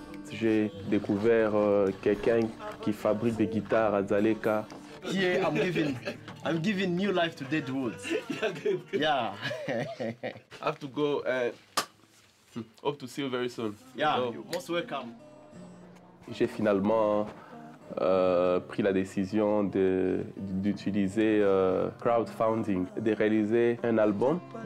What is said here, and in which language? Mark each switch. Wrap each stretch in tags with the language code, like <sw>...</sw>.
<fr>J'ai découvert quelqu'un qui fabrique des guitares à Dzaleka.</fr> <en>Here I'm giving new life to Dead Woods. Yeah. I have to go and hope to see you very soon. Yeah, you're most welcome.</en> <fr>J'ai finalement pris la décision d'utiliser crowdfunding, de réaliser un album.</fr>